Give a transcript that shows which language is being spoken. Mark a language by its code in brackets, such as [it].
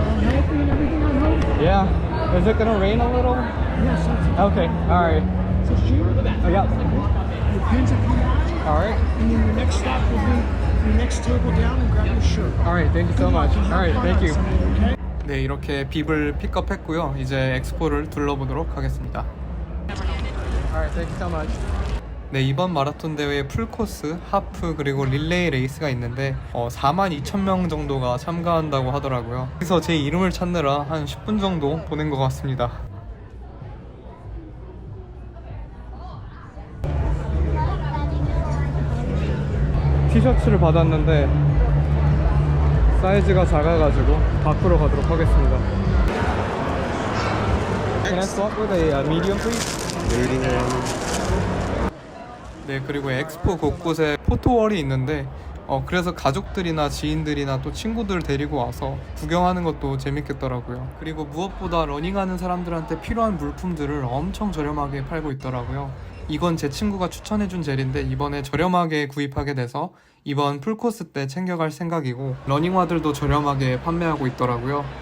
[en] I'm healthy and everything I'm healthy? Yeah. Is it gonna rain a little? Yes, that's Okay, alright. Is this you? Oh, yeah. Your pins if you want. Alright. And then your next stop will be your next table down and grab your shirt. Alright, thank you so much. Alright, thank you. Okay? [ko] 네, 이렇게 빕을 픽업했고요. 이제 엑스포를 둘러보도록 하겠습니다. [en] Alright, thank you so much. [ko] 네, 이번 마라톤 대회에 풀코스, 하프, 그리고 릴레이 레이스가 있는데 42,000명 정도가 참가한다고 하더라고요. 그래서 제 이름을 찾느라 한 10분 정도 보낸 것 같습니다. 티셔츠를 받았는데 사이즈가 작아가지고 바꾸러 가도록 하겠습니다. [en] Can I swap with a medium please? [ko] 네, 그리고 엑스포 곳곳에 포토월이 있는데 그래서 가족들이나 지인들이나 또 친구들 데리고 와서 구경하는 것도 재밌겠더라고요. 그리고 무엇보다 러닝하는 사람들한테 필요한 물품들을 엄청 저렴하게 팔고 있더라고요. 이건 제 친구가 추천해준 젤인데 이번에 저렴하게 구입하게 돼서 이번 풀코스 때 챙겨갈 생각이고, 러닝화들도 저렴하게 판매하고 있더라고요.